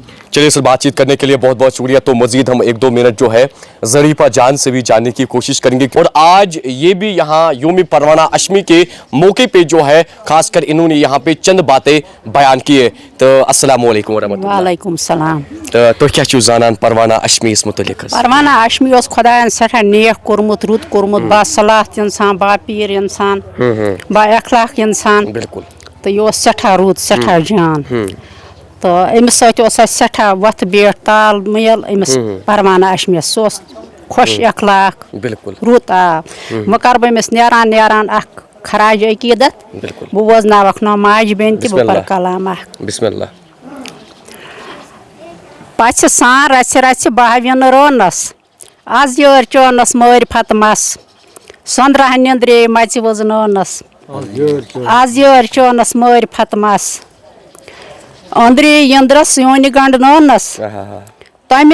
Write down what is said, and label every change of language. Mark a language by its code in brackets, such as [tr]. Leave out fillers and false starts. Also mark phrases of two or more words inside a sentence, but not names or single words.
[hi] चलिए सर, बातचीत करने के लिए बहुत बहुत शुक्रिया। तो मजीद हम 1-2 मिनट जो है ज़रीफ़ा जान से भी जानने की कोशिश करेंगे और आज ये भी यहाँ योम परवाना हाशमी के मौके पे जो है खासकर इन्होंने यहाँ पे चंद बातें बयान की है। [ar] تو السلام عليكم ورحمة الله. وعليكم السلام. [ks] तो क्या चीज़ जानन परवाना हाशमी इस मुतल्लिक़? परवाना हाशमी ओस खुदायन सठा नेक कोरमुत, रुत कोरमुत, बा सलाह इंसान, बा पीर इंसान, बा अखलाक इंसान, बिल्कुल। तो ये सठा रुत, सठा जान, तो अमिस सठा वत बेठ ताल मेल अमिस परवाना हाशमी सोस खुश अखलाक, बिल्कुल रुत आ मकर बमिस नेरान नेरान अख खराज अकीदत, बह वजनावक नो माज बेन तह बह पर कलाम बिस्मिल्लाह। पच सान रच रच बह विन रोनस, आज योर चोनस मारिफत मस, संद्रह निंद्रे मच वजनोनस, आज योर चोनस मारिफत मस, अंद्रे यंद्रस योनि गंड नोनस, तमि